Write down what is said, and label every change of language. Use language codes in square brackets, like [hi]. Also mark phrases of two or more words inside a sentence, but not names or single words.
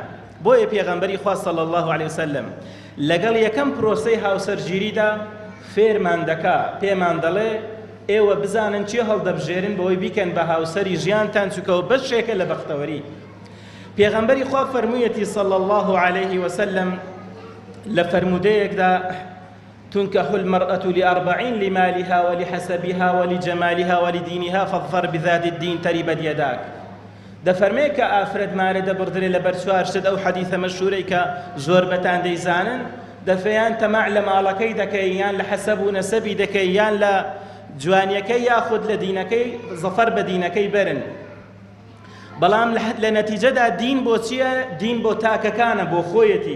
[ckb] بۆیە پێغەمبەری خوا [ar] صلی الله علیه وسلم [ckb] لەگەڵ یەکەم پرۆسەی هاوسەرگیریدا فێرمان دەکا، پێمان دەڵێ ئێوە بزانن چی هەڵدەبژێرن بەوەی بیکەن بە هاوسەری ژیانتان، چونکەوە بەشێکە لە بەختەوەری. پێغەمبەری خوا فەرموویەتی [ar] صلی الله عليه وسلم [ckb] لە فەرمودەیەکدا: [ar] تنكح المرأة لأربعين لمالها ولحسبها ولجمالها ولدينها فاظفر بذات الدين تربت يداك. [ckb] دەفەرمێ کە ئافرەتمانە دەبڕدرێ لە بەر چوار شت. ئەو حەدیثە مەشهورەی کە زۆر بەتان دەیزانن، دەفەیان تەماع لە ماڵەکەی دەکەی، یان لە حەسەب و نەسەبی دەکەی، یان لە جوانیەکەی یاخود لە دینەکەی زەفەر بە دینەکەی برن. بەڵام لە نەتیجەدا دین بۆ چییە؟ دین بۆ تاکەکانە، بۆ خۆیەتی.